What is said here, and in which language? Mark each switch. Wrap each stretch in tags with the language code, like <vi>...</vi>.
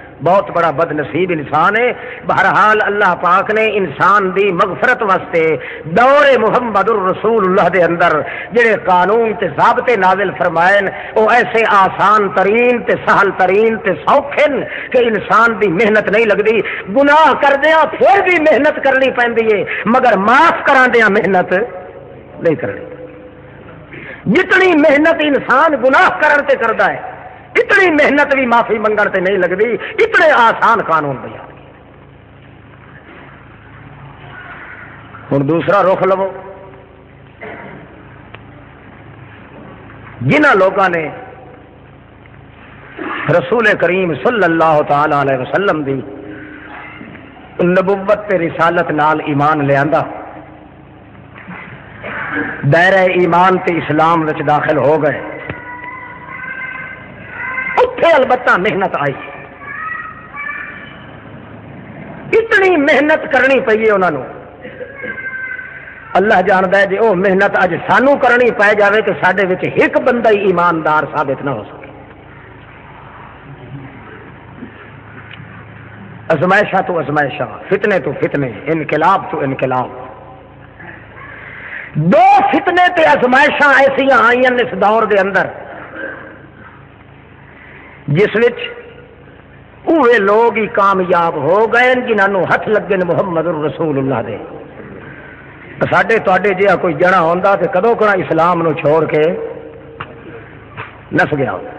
<pa>بہت بڑا بد نصیب انسان ہے. بہرحال اللہ پاک نے انسان دی مغفرت واسطے دور محمد الرسول اللہ دے اندر جڑے قانون تے ضابطے نازل فرمائے وہ ایسے آسان ترین تے سہل ترین تے سوکھے کہ انسان دی محنت نہیں لگتی. گناہ کردیا پھر بھی محنت کرنی پیندی ہے مگر معاف کراندیا محنت نہیں کرنی. جتنی محنت انسان گناہ کرن تے کردا ہے اتنی محنت بھی معافی منگن تے نہیں لگتی.</pa> <ur>اتنے آسان قانون بیان کیے.</ur> <pa>ہوں دوسرا رخ لو جنہ لوگوں نے رسول کریم صلی اللہ تعالی علیہ وسلم دی نبوت تے رسالت نال ایمان لیا دائرہ ایمان تے اسلام وچ داخل ہو گئے.</pa> <ur>اتنے البتہ محنت آئی. اتنی محنت کرنی پئی ہے انہوں نے.</ur> <pa>اللہ جانتا ہے جی وہ محنت اج سانو کرنی پی جائے تو سڈے وچ ایک بندہ ہی ایماندار ثابت نہ ہو سکے. ازمائشہ تو ازمائشہ فتنے تو فتنے انقلاب تو انقلاب. دو فتنے تے ازمائشاں ایسا آئی اس دور دے اندر جس وچ اوے لوگ ہی کامیاب ہو گئے جنہوں ہاتھ لگے محمد الرسول اللہ دے. ساڈے تواڈے جہا کوئی جنا ہوندا تے کدوں کنا اسلام نو چھوڑ کے نس گیا.</pa>